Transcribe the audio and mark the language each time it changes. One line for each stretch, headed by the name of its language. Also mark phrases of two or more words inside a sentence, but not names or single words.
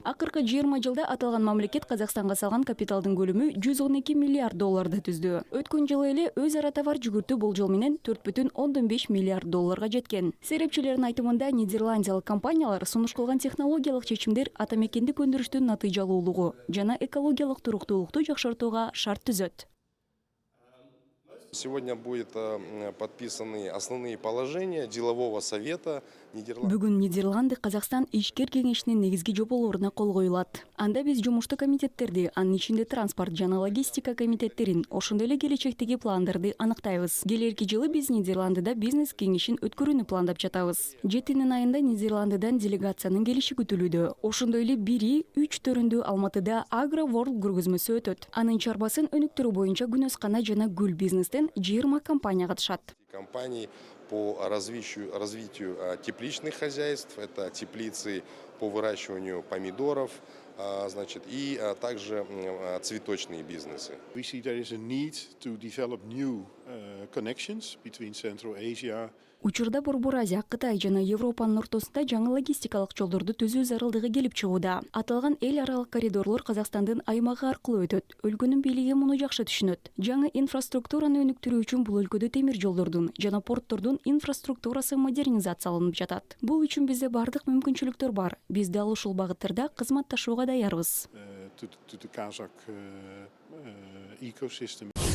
Kyrgyz: Акыркы 20 жылда аталган мамлекет Казакстанга салган капиталдын көлөмү 112 миллиард долларды түздү. Өткөн жылы эле өз ара товар жүгүртүү болжол менен 4,5 миллиард долларга жеткен. Серепчилердин айтымында нидерландиялык компаниялар сунуш кылган технологиялык чечимдер атамекендик өндүрүштүн натыйжалуулугу жана экологиялык туруктуулукту жакшыртууга шарт түзөт.
Russian: Сегодня будут подписаны основные положения делового совета Нидерландов.
Kyrgyz: Бүгүн Нидерланды Казакстан ишкер кеңешинин негизги жоболоруна кол коюлат. Анда биз жумуштуу комитеттерди, анын ичинде транспорт жана логистика комитеттерин, ошондой эле келечектеги пландарды аныктайбыз. Келерки жылы биз Нидерландыда бизнес кеңешин өткөрүүнү пландап жатабыз. 7 айында Нидерландыдан делегациянын келиши күтүлүүдө. Ошондой эле бири 3 төрүндө Алматыда Agro World көргөзмөсү өтөт. Анын чарбасын өнүктүрүү боюнча Күнөскана жана Гүл бизнестен 20 компания катышат.
Russian: Компании по развитию тепличных хозяйств, это теплицы по выращиванию помидоров, значит, и также цветочные бизнесы.
English: We see there is a need to develop new connections between Central Asia.
Kyrgyz: Учурда Борбор Азия, Кытай жана Европанын ортосунда жаңы логистикалык жолдорду түзүү зарылдыгы келип чыгууда. Аталган эл аралык коридорлор Казакстандын аймагы аркылуу өтөт. Өлкөнүн бийлиги муну жакшы түшүнөт. Жаңы инфраструктураны өнүктүрүү үчүн бул өлкөдө темир жолдордун жана порттордун инфраструктурасы модернизацияланып жатат. Бул үчүн бизде бардык мүмкүнчүлүктөр бар. Биз дал ушул багыттарда кызматташууга даярбыз.
English: To the Kazakh ecosystem.